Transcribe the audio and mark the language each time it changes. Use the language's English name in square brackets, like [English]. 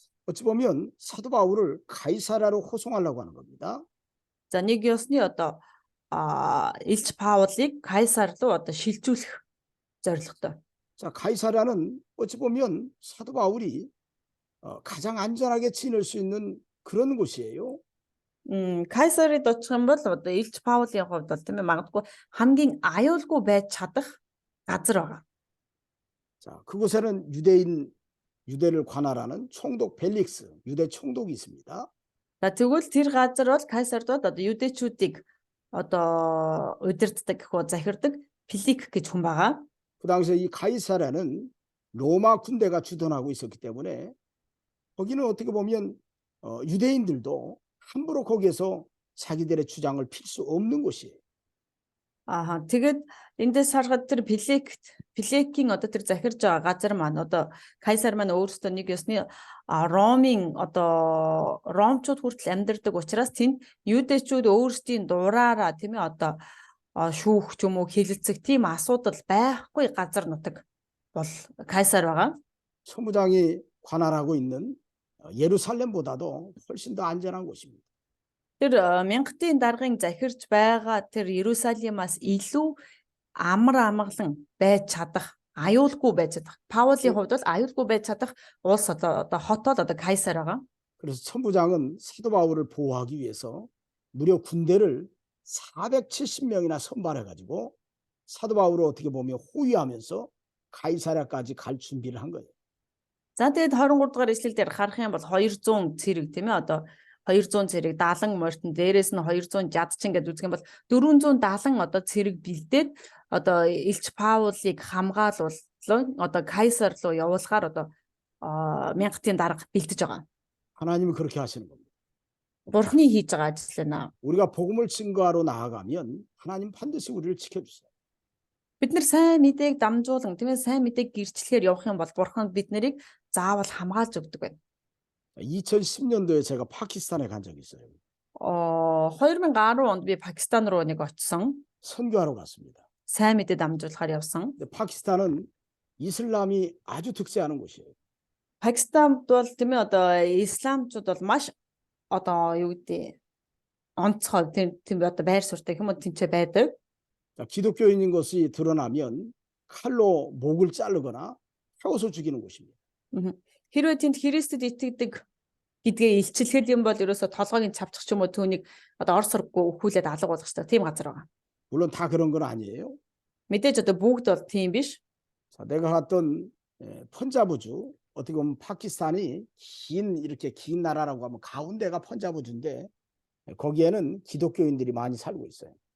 [Korean] 어찌 보면 사도 바울을 가이사랴로 호송하려고 하는 겁니다. [Mongolian] За нэг ёсны одоо Илч Паулыг Кайсар руу одоо шилжүүлэх зорилготой. [Korean] 자, 가이사랴는 어찌 보면 사도 바울이 가장 안전하게 지낼 수 있는 그런 곳이에요. [Mongolian] Кайсарыг очих юм бол одоо Илч Паулийн хувьд бол тийм ээ магадгүй хамгийн аюулгүй байж чадах газар байгаа. [Korean] 자, 그곳에는 유대를 관할하는 총독 벨릭스, 유대 총독이 있습니다. [Mongolian] За тэгвэл тэр газар бол Кайсард одоо юдэчүүдийг одоо удирддаг гэхүү захирдаг Фелик гэж хүн байгаа. [Korean] 그 당시에 이 가이사랴는 로마 군대가 주둔하고 있었기 때문에 거기는 어떻게 보면 유대인들도 함부로 거기에서 자기들의 주장을 필 수 없는 곳이에요. [Mongolian] Тэгээд эндээс харахад тэр Феликийн одоо тэр захирж байгаа газар маань одоо Кайсар маань өөрөөсөө нэг ёсны Ромын одоо ромчууд хүртэл амьдардаг учраас тэнд юдэчүүд өөрсдийн дураараа тийм ээ одоо шүүх ч юм уу хилэлцэх тийм асуудал байхгүй газар нутаг бол Кайсар байгаа. [Korean] 천부장이 관할하고 있는 예루살렘보다도 훨씬 더 안전한 곳입니다. [Mongolian] Тэр мянгатын даргын захирж байгаа тэр Иерусалимаас илүү амар амгалан байж чадах, аюулгүй байж чадах. Паулийн хувьд бол аюулгүй байж чадах улс одоо хот бол одоо Кайсар байгаа. [Korean] 그래서 천부장은 사도 바울을 보호하기 위해서 무려 군대를 470명이나 선발해 가지고 사도 바울을 어떻게 보면 호위하면서 가이사랴까지 갈 준비를 한 거예요. [Mongolian] За тэгээд 23 дугаар эшлэл дээр харах юм бол 200 цэрэг тийм ээ одоо 200 цэрэг 70 морьтон дээрээс нь 200 жадчин гэж үзэх юм бол 470 одоо цэрэг бэлдээд одоо Илч Паулыг хамгаалуулсан одоо Кайсар руу явуулахаар одоо мянгатын дарга бэлдэж байгаа. [Korean] 하나님은 그렇게 하시는 겁니다. [Mongolian] Бурхны хийж байгаа ажил байна. [Korean] 우리가 복음을 증거하러 나아가면 하나님 반드시 우리를 지켜주세요. [Mongolian] Бид нар сайн мэдээг дамжуулан тийм ээ сайн мэдээг гэрчлэхээр явах юм бол бурхан бид нарыг заавал хамгаалж өгдөг байна. [Korean] 2010년도에 제가 파키스탄에 간 적이 있어요. [Mongolian] 2010 онд би Пакистан руу нэг очсон. [Korean] 선교하러 갔습니다. [Mongolian] Сайн мэдээ дамжуулахаар явсан. [Korean] 근데 파키스탄은 이슬람이 아주 득세하는 곳이에요. [Mongolian] Пакистанд бол тийм ээ одоо исламчууд бол маш одоо юу гэдэг онцгой тийм одоо байр суурьтай юм уу тэнцээ байдаг. [Korean] 자, 기독교인인 것이 드러나면 칼로 목을 자르거나 태워서 죽이는 곳입니다. [Mongolian] Хэрвээ тэнд Христэд итгэдэг гэдгээ илчилэхэд юм бол ерөөсө толгойг цавчих ч юм уу түүнийг одоо ор сурггүй өхүүлээд алга болгох хэрэгтэй. Тийм газар байгаа. [Korean] 물론 다 그런 건 아니에요. [Mongolian] Мэдээж одоо бүгд бол тийм биш. [Korean] 자, 내가 갔던 펀자브주, 어떻게 보면 파키스탄이 이렇게 긴 나라라고 하면 가운데가 펀자브주인데 거기에는 기독교인들이 많이 살고 있어요.